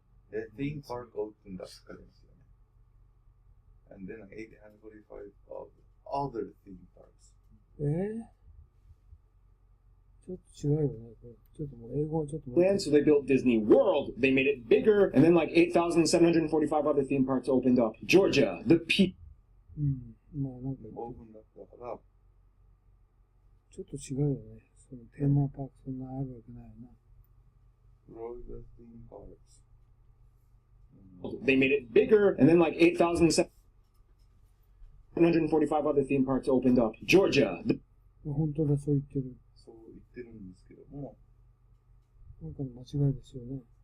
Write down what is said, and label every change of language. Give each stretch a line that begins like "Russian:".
Japanese: で、
English: theme park opened
Japanese: だって書いてますよね。
English: And then 845 of other theme parks.
Japanese: ちょっと違うよね。これちょっともう英語はちょっと。
English: Land, so they built Disney World. They made it bigger, and then like 8,745 other theme parks opened up. Georgia, the Peach.
Japanese: まあなんか、オープンだったから、ちょっと違うよね。そのテーマパークそんなあるわけないよな。
English: Florida theme parks. They made it bigger, and then like 8,745 other theme parks opened up. Georgia, the
Japanese: 本当だ、そう言ってる。そう言ってるんですけども、なんかの間違いですよね。